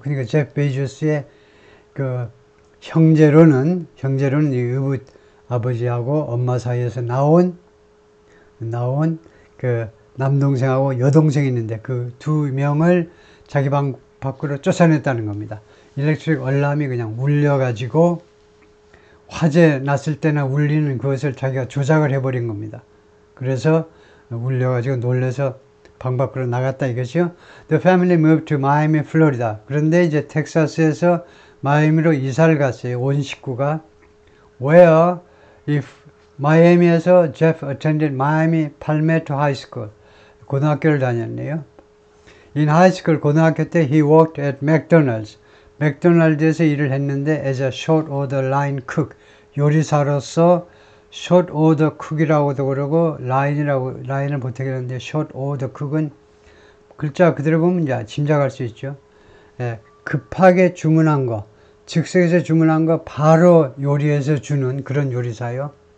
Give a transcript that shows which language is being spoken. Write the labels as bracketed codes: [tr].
[ko] 그러니까 제프 베이조스의 그 형제로는 이 의붓 아버지하고 엄마 사이에서 나온 그 남동생하고 여동생이 있는데 그 2명을 자기 방 밖으로 쫓아냈다는 겁니다. 일렉트릭 알람이 그냥 울려가지고 화재 났을 때나 울리는 그것을 자기가 조작을 해버린 겁니다. 그래서 울려가지고 놀래서 방 밖으로 나갔다 이것이요. [en] The family moved to Miami, Florida. [ko] 그런데 이제 텍사스에서 마이애미로 이사를 갔어요. 온 식구가. [en] Where if 마이애미에서 Jeff attended Miami Palmetto High School. [ko] 고등학교를 다녔네요. [en] In high school [ko] 고등학교 때 [en] he worked at McDonald's. [ko] 맥도날드에서 일을 했는데 [en] as a short order line cook. [ko] 요리사로서 short order cook이라고도 그러고 라인을 보태겠는데 short order cook은 글자 그대로 보면 이제 짐작할 수 있죠. 급하게 주문한 거, 즉석에서 주문한 거 바로 요리해서 주는 그런 요리사요.